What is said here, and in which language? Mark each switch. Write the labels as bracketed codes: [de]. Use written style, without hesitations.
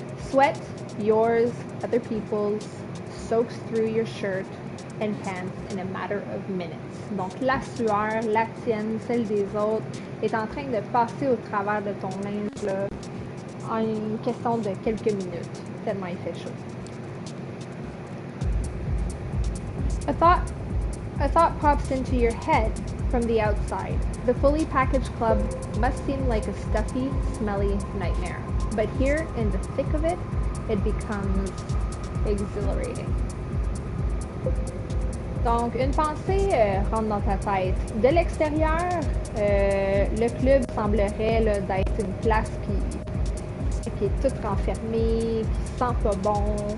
[en] Sweat, yours, other people's, soaks through your shirt and pants in a matter of minutes. [fr] Donc la sueur, la tienne, celle des autres, est en train de passer au travers de ton linge là, en une question de quelques minutes, tellement il fait chaud. [en] A thought pops into your head from the outside. The fully packaged club must seem like a stuffy, smelly nightmare. But here, in the thick of it, it becomes exhilarating. [fr] Donc, une pensée rentre dans ta tête. De l'extérieur, le club semblerait là, d'être une place qui est toute renfermée, qui sent pas bon.